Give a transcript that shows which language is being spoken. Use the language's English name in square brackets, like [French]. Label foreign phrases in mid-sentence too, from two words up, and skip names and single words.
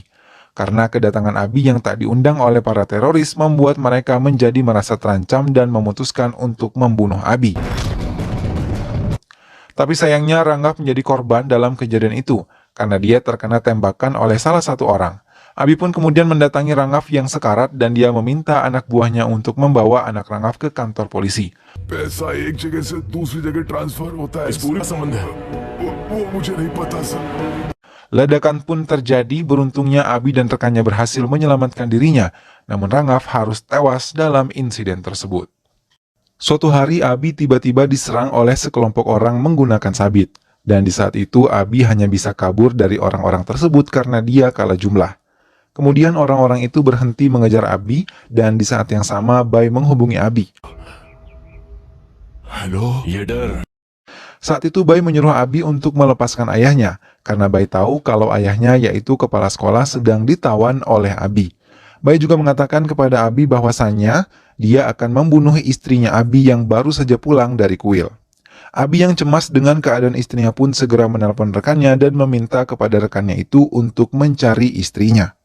[Indonesian] Karena kedatangan Abi yang tak diundang oleh para teroris membuat mereka menjadi merasa terancam dan memutuskan untuk membunuh Abi. Tapi sayangnya Rangaf menjadi korban dalam kejadian itu, karena dia terkena tembakan oleh salah satu orang. Abi pun kemudian mendatangi Rangaf yang sekarat dan dia meminta anak buahnya untuk membawa anak Rangaf ke kantor polisi. [Hindi] पैसा एक जगह से दूसरी जगह ट्रांसफर होता है इस पूरा संबंध है वो मुझे नहीं पता सर [Indonesian] Ledakan pun terjadi, beruntungnya Abi dan rekannya berhasil menyelamatkan dirinya, namun Rangaf harus tewas dalam insiden tersebut. Suatu hari Abi tiba-tiba diserang oleh sekelompok orang menggunakan sabit, dan di saat itu Abi hanya bisa kabur dari orang-orang tersebut karena dia kalah jumlah. Kemudian orang-orang itu berhenti mengejar Abi, dan di saat yang sama Bai menghubungi Abi. [Hindi] हेलो ये डर [Indonesian] Saat itu Bai menyuruh Abi untuk melepaskan ayahnya, karena Bai tahu kalau ayahnya yaitu kepala sekolah sedang ditawan oleh Abi. Bai juga mengatakan kepada Abi bahwasannya dia akan membunuh istrinya Abi yang baru saja pulang dari kuil. Abi yang cemas dengan keadaan istrinya pun segera menelpon rekannya dan meminta kepada rekannya itu untuk mencari istrinya.